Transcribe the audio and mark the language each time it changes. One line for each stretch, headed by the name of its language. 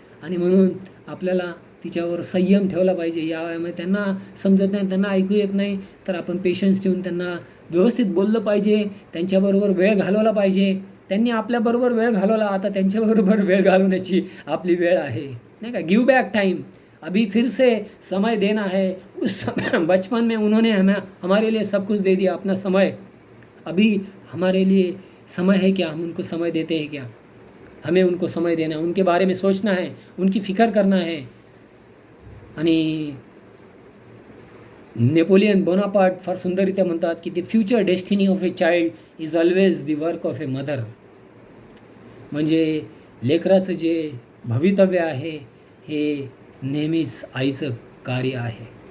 Marathi: आणि म्हणून आपल्याला तिच्यावर संयम ठेवला पाहिजे. या वयामध्ये त्यांना समजत नाही, त्यांना ऐकू येत नाही, तर आपण पेशन्स ठेवून त्यांना व्यवस्थित बोललं पाहिजे, त्यांच्याबरोबर वेळ घालवला पाहिजे. त्यांनी आपल्याबरोबर वेळ घालवला, आता त्यांच्याबरोबर वेळ घालवण्याची आपली वेळ आहे, नाही का.
English: give back time,
Hindi: अभी फिर से समय देना है. उस समय बचपन में उन्होंने हमारे लिए सब कुछ दे दिया, अपना समय. अभी हमारे लिए समय है क्या, हम उनको समय देते हैं क्या. हमें उनको समय देना है, उनके बारे में सोचना है, उनकी फिक्र करना है.
Marathi: आणि नेपोलियन बोनापार्ट फार सुंदररित्या म्हणतात की
English: The future destiny of a child is always the work of a mother.
Marathi: म्हणजे लेकराचं जे भवितव्य आहे हे नेहमीच आईचं कार्य आहे.